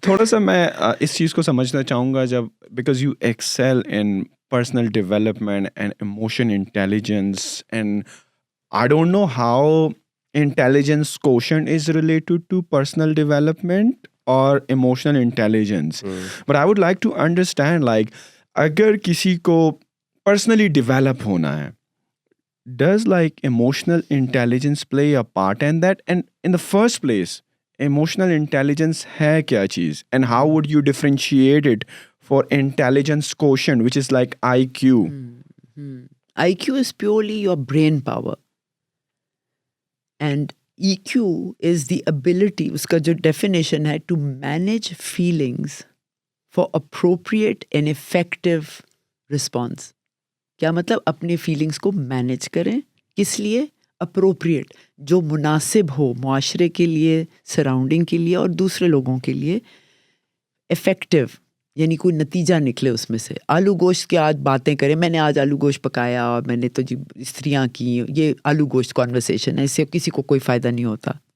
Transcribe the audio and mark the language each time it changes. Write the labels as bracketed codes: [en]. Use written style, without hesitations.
[ur] تھوڑا سا میں اس چیز کو سمجھنا چاہوں گا، جب [en] Because you excel in personal development and emotion intelligence, and I don't know how intelligence quotient is related to personal development or emotional intelligence. But I would like to understand, like, [ur] agar kisi ko personally develop hona hai, [en] does like emotional intelligence play a part in that? And in the first place, emotional intelligence [ur] hai kya cheez? [en] And how would you differentiate it for intelligence quotient, which is like IQ? IQ is purely your brain power. And EQ is the ability, [ur] اس کا جو definition ہے, [en] to manage feelings for appropriate and effective response. [ur] کیا مطلب؟ اپنے feelings کو manage کریں. کس لیے؟ اپروپریٹ، جو مناسب ہو معاشرے کے لیے، سراؤنڈنگ کے لیے اور دوسرے لوگوں کے لیے. افیکٹو یعنی کوئی نتیجہ نکلے اس میں سے. آلو گوشت کے آج باتیں کریں، میں نے آج آلو گوشت پکایا اور میں نے تو جی استریاں کی، یہ آلو گوشت کانورسیشن ہے، اس سے کسی کو کوئی فائدہ نہیں ہوتا.